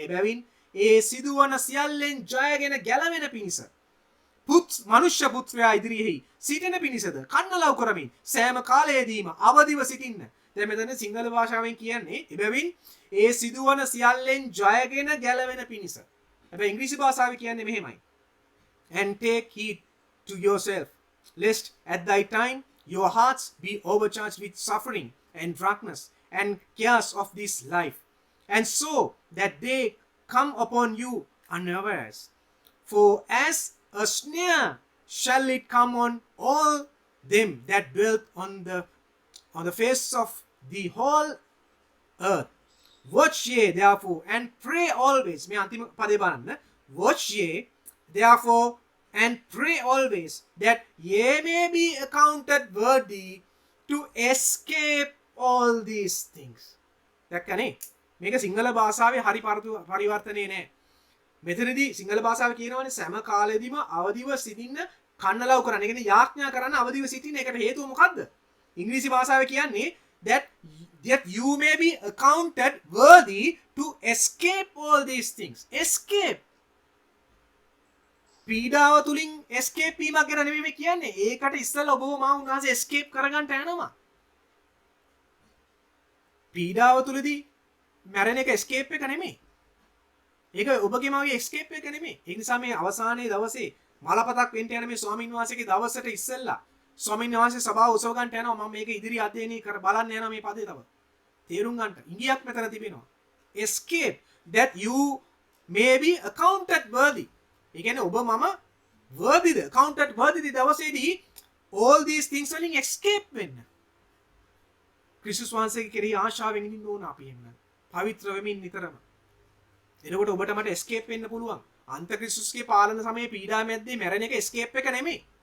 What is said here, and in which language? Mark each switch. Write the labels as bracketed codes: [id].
[si] එබැවින් ඒ සිදුවන සියල්ලෙන් ජයගෙන ගැලවෙන පිණිස මනුෂ්‍ය පුත්‍රයා ඉදිරියෙහි සිටින පිණිසද කන්නලව් කරමින් සෑම කාලයේදීම අවදිව සිටින්න. දැන් මෙතන සිංහල භාෂාවෙන් කියන්නේ එබැවින් ඒ සිදුවන සියල්ලෙන් ජයගෙන ගැලවෙන පිණිස. හැබැයි ඉංග්‍රීසි භාෂාවේ කියන්නේ මෙහෙමයි. [en] And take heed to yourself lest at thy time your hearts be overcharged with suffering and darkness and cares of this life, and so that they come upon you unawares. For as a snare shall it come on all them that dwell on the face of the whole earth. Watch ye therefore and pray always. [si] මේ අන්තිම පදේ බලන්න. [en] Watch ye therefore and pray always that ye may be accounted worthy to escape all these things. [si] දැක්කනේ? මේක සිංහල භාෂාවේ හරි පරිවර්තනය නෑ. මෙතනදී සිංහල භාෂාවේ කියනවනේ සෑම කාලෙදීම අවදිව සිටින්න කන්නලව් කරන්න. ඒ කියන්නේ යාඥා කරන්න අවදිව සිටින්න. ඒකට හේතුව මොකද්ද? ඉංග්‍රීසි භාෂාවේ කියන්නේ [en] that you may be accounted worthy to escape all these things. Escape. [si] පීඩාව තුලින් escape වීමක් ගැන නෙමෙයි මේ කියන්නේ. ඒකට ඉස්සෙල්ලා ඔබව මා උන්වහන්සේ escape කරගන්න යනවා. පීඩාව තුලදී මැරෙන එක escape එක නෙමෙයි. ඒක ඔබගේ මාගේ escape එක නෙමෙයි. ඒ නිසා මේ අවසානයේ දවසේ මලපතක් වෙන්න යන මේ ස්වාමීන් වහන්සේගේ දවසට ඉස්සෙල්ලා ස්වාමීන් වහන්සේ සභාව උසව ගන්නට යනවා. මම මේක ඉදිරි අධ්‍යයනය කර බලන්න යනවා මේ පදේ තව. තේරුම් ගන්න. ඉංගියක් මෙතන තිබෙනවා. [en] escape that you may be accounted worthy. [si] ඒ කියන්නේ ඔබ මම worthy ද [en] accounted worthy [si] දවසේදී [en] all these things [si] වලින් escape වෙන්න. ක්‍රිස්තුස් වහන්සේගේ කෙරෙහි ආශාවෙන් ඉන්න ඕන අපි එන්න. පවිත්‍ර වෙමින් නිතරම. එතකොට ඔබට මට escape වෙන්න පුළුවන්. අන්ත ක්‍රිස්තුස්ගේ පාලන සමයේ පීඩා මැද්දේ මැරෙන එක escape එක නෙමෙයි.